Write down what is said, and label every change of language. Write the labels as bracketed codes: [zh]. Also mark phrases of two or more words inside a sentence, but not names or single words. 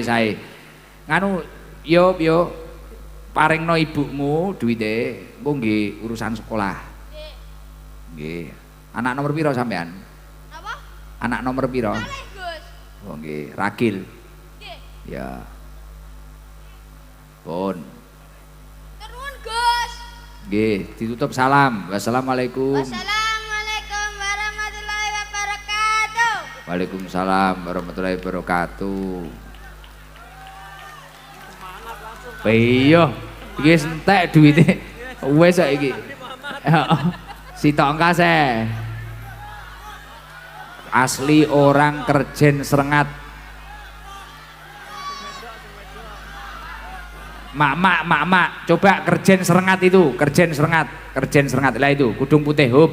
[jv] Nganu yo paringno ibumu duwite, engko nggih urusan sekolah. Nggih. Nggih. Anak nomor piro sampean? Napa? Anak nomor piro? Kalih, Gus. Oh nggih, Ragil. Nggih. Ya. Pun. Terun, Gus. Nggih, ditutup salam. Wassalamualaikum. [ar] والسلام عليكم ورحمة الله وبركاته. وعليكم السلام ورحمة الله وبركاته. [jv] Iya, iki entek duwite. Wes kok iki. Heeh. Sitok engkase. [id] Asli orang Kerjen Serengat. Mak, coba Kerjen Serengat itu, Kerjen Serengat lah itu, kudung putih, hop.